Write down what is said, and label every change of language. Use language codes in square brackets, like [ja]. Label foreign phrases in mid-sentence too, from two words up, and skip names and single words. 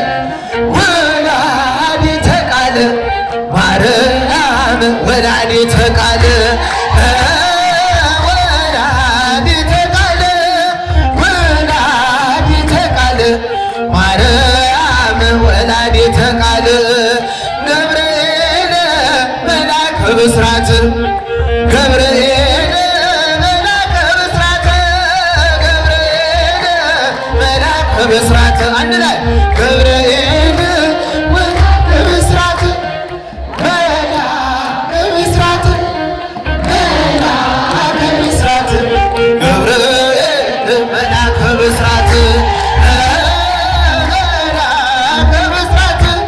[gez] ወላዲተ ቃል፣ ማርያም ወላዲተ ቃል፣ ወላዲተ ቃል፣ ወላዲተ ቃል፣ ማርያም ወላዲተ ቃል። ገብርኤል መልአከ ብስራት፣ ገብርኤል መልአከ ብስራት፣ ገብርኤል ብስራት [am] አንድ ላይ [gez] ገብርኤል መልአከ ብስራት መልአከ ብስራት መልአከ ብስራት ገብርኤል መልአከ ብስራት መልአከ ብስራት